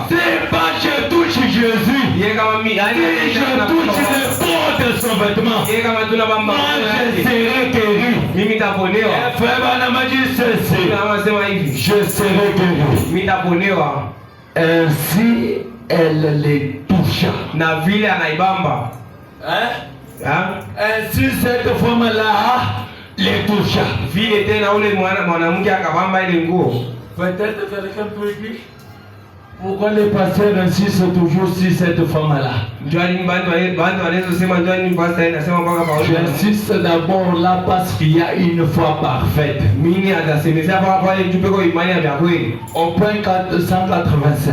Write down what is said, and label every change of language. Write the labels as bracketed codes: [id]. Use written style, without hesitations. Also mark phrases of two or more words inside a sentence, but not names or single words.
[fr] C'est pas je touche Jésus. Si je touche le bord de son vêtement, moi je serai guéri. Frère Branham dit ceci, je serai guéri. Ainsi elle les toucha. [sw] Na vile anaibamba. [fr] Ainsi cette femme-là les toucha. [sw] Vile tena ule mwanamke akabamba ile nguo. [fr] Peut-être quelqu'un peut dire pourquoi les pasteurs insistent toujours sur cette femme-là. J'insiste d'abord là parce qu'il y a une foi parfaite. Au point 485.